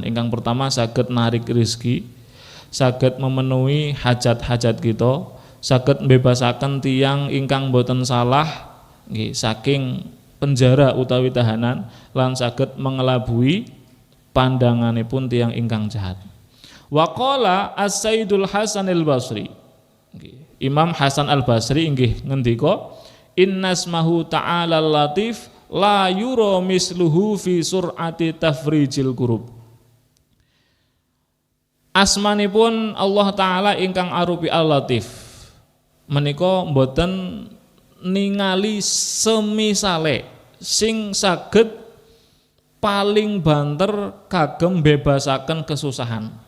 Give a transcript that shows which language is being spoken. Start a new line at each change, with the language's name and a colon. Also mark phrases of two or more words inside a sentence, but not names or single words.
Javanese: Ingkang pertama saged narik rezeki, saged memenuhi hajat-hajat kita, saged mbebasaken tiyang ingkang boten salah nggih saking penjara utawi tahanan, lan saged mengelabui pandanganipun tiyang ingkang jahat.
Arabic: وقال السيد Hasan Al-Basri, Imam Hasan Al-Basri
Javanese: inggih ngendika,
Arabic: إن اسمه تعالى لطيف لا يرى مثله في سرعة تفريج الكروب.
Javanese: Asmanipun Allah Ta'ala ingkang arupi Al-Latif menika mboten ningali semisale sing saged paling banter kagem bebasaken kesusahan.